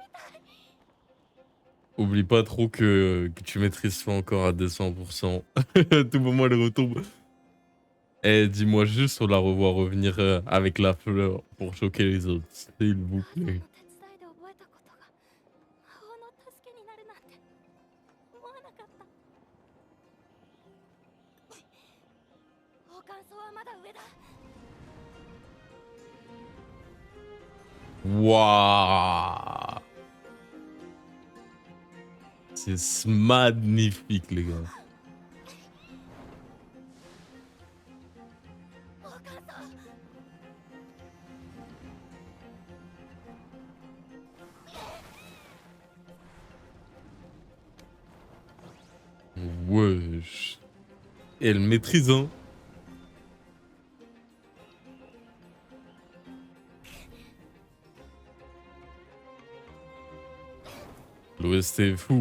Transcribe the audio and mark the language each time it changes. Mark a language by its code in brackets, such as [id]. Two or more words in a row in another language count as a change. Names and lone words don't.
[fr] Oublie pas trop que tu maîtrises pas encore à 200%. À tout moment, elle retombe. Eh, dis-moi juste, on la revoit revenir avec la fleur pour choquer les autres, s'il vous plaît. [ja] おはまだ上だ。 [fr] Waouh! C'est magnifique, les gars. [ja] お母さん。 [fr] Wesh. Et elle maîtrise, hein. L'OST est fou.